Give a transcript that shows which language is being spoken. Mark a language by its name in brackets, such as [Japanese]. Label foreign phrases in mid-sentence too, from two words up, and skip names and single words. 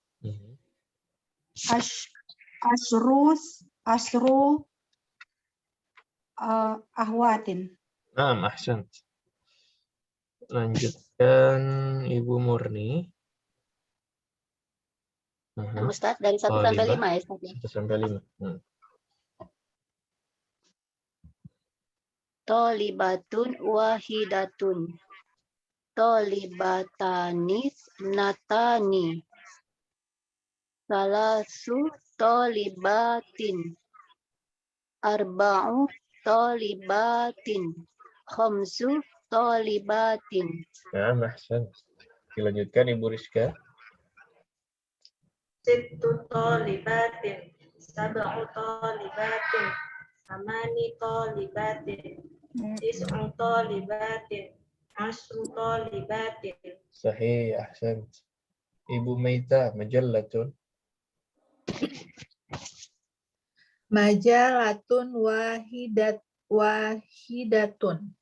[Arabic] عشر أخوات. [Indonesian] Nah, ahsan. Lanjutkan Ibu Murni. Ustaz, dari 1 sampai 5 ya, Ustaz. 1 sampai 5. [Arabic] طالبة واحدة. طالبتان اثنتان. ثلاث طالبات. أربع طالبات. خمس طالبات. [Indonesian] Nah, ahsan. Dilanjutkan Ibu Rizka. [Arabic] ست طالبات. سبع طالبات. ثماني طالبات. تسع طالبات. عشر طالبات. صحيح، أحسن. [Indonesian] Ibu Maita, majallatun. [Arabic] مجلة واحدة.